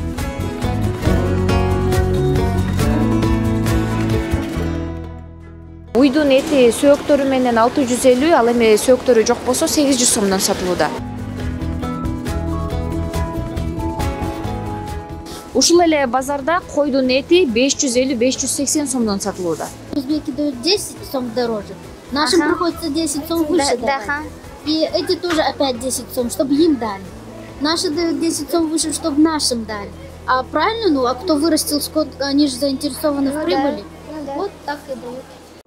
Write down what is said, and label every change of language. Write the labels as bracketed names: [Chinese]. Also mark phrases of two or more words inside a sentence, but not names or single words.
[Kyrgyz] Уйдун эти сөөктөрү менен 650, ал эми сөөктөрү жок болсо 800 сомдон сатылууда. Ушул эле базарда койдун эти 550-580 сомдон сатылууда. [Russian] Узбеки дают 10 сом дороже. Нашим приходится 10 сом выше давать. И эти тоже опять 10 сом, чтобы им дали. Наши дают 10 сом выше, чтобы нашим дали. А правильно, а кто вырастил скот, они же заинтересованы в прибыли. Вот так и дают.